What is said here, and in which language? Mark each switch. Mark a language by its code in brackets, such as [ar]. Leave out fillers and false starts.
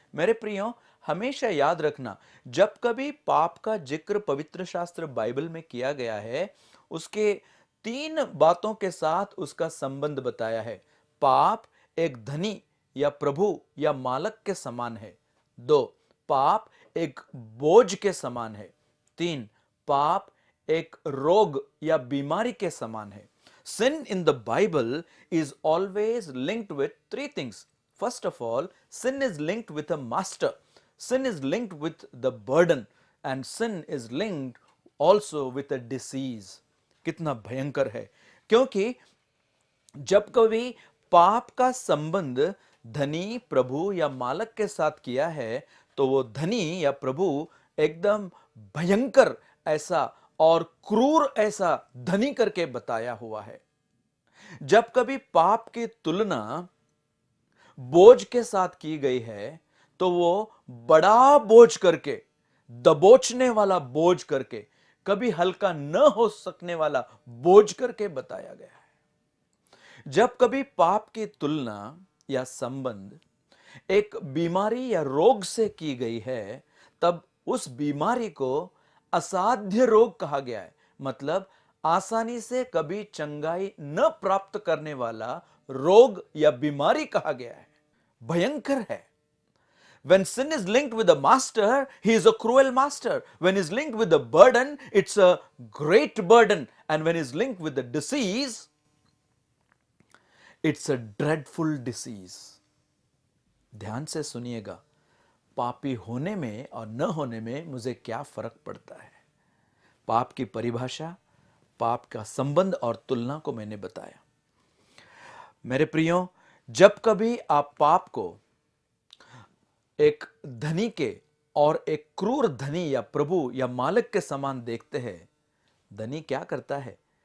[hi] मेरे प्रियो, हमेशा याद रखना, जब कभी पाप का जिक्र पवित्र शास्त्र बाइबल में किया गया है, उसके 3 बातों के साथ उसका संबंध बताया है। पाप एक धनी या प्रभु या मालक के समान है। 2, पाप एक बोझ के समान है। 3, पाप एक रोग या बीमारी के समान है। [en] Sin in the Bible is always linked with 3 things. First of all, sin is linked with a master. Sin is linked with the burden, and sin is linked also with a disease. [hi] कितना भयंकर है, क्योंकि जब कभी पाप का संबंध धनी, प्रभु या मालक के साथ किया है तो वो धनी या प्रभु एकदम भयंकर ऐसा और क्रूर ऐसा धनी करके बताया हुआ है। जब कभी पाप की तुलना बोझ के साथ की गई है तो वो बड़ा बोझ करके, दबोचने वाला बोझ करके, कभी हल्का न हो सकने वाला बोझ करके बताया गया है। जब कभी पाप की तुलना या संबंध एक बीमारी या रोग से की गई है, तब उस बीमारी को असाध्य रोग कहा गया है। मतलब आसानी से कभी चंगाई न प्राप्त करने वाला रोग या बीमारी कहा गया है। भयंकर है। [en] When sin is linked with a master, he is a cruel master. When is linked with a burden, it's a great burden. And when is linked with the disease, it's a dreadful disease. [hi] ध्यान से सुनिएगा, पापी होने में और न होने में मुझे क्या फर्क पड़ता है। पाप की परिभाषा, पाप का संबंध और तुलना को मैंने बताया। मेरे प्रियो, जब कभी आप पाप को एक धनी के और एक क्रूर धनी या प्रभु या मालिक के समान देखते हैं, धनी क्या करता है?